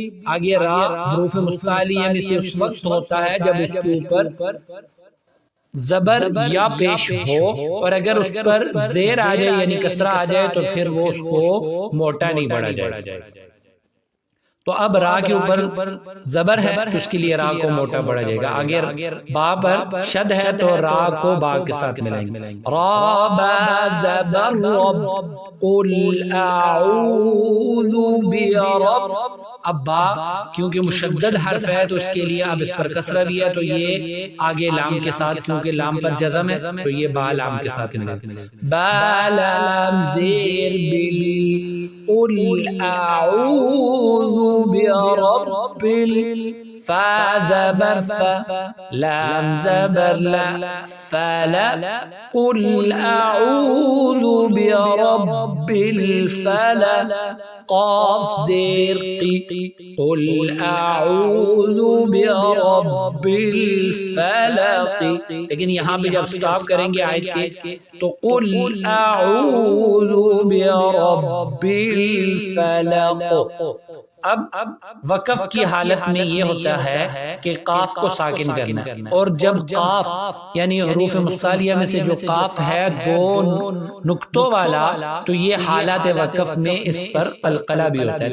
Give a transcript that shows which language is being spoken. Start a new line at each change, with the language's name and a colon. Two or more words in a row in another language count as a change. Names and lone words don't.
Urdu: آگے را حروف مستعلیہ میں سے اس وقت ہوتا ہے جب اس کے اوپر زبر یا پیش ہو، اور اگر اس پر زیر آ جائے یعنی کسرہ آ جائے تو پھر وہ اس کو موٹا نہیں پڑھا جائے۔ تو اب را کے اوپر زبر ہے تو اس کے لیے را کو موٹا پڑھا جائے گا۔ آگے با پر شد ہے تو را کو با کے ساتھ ملائیں گے، را با زبر رب
Arabic: قل اعوذ برب۔
Urdu: اب با کیونکہ مشدد حرف ہے تو اس کے لیے اب اس پر کسرہ بھی ہے، تو یہ آگے لام کے ساتھ، کیونکہ لام پر جزم ہے تو یہ با لام کے ساتھ ملے گا، با لام زیر بل قل
Arabic: اعوذ برب
Urdu: فا زبر فا لام زبر لا فلا
Arabic: قل اعوذ برب الفلق
Urdu: قاف زیر قی
Arabic: قل اعوذ برب الفلق۔
Urdu: لیکن یہاں پہ جب سٹاپ کریں گے آیت کے تو
Arabic: قل اعوذ برب الفلق۔
Urdu: اب وقف کی حالت میں یہ ہوتا ہے کہ قاف کو ساکن کرنا، اور جب قاف یعنی حروف مستعلیہ میں سے جو قاف ہے دو نقطوں والا، تو یہ حالات وقف میں اس پر قلقلہ بھی ہوتا ہے۔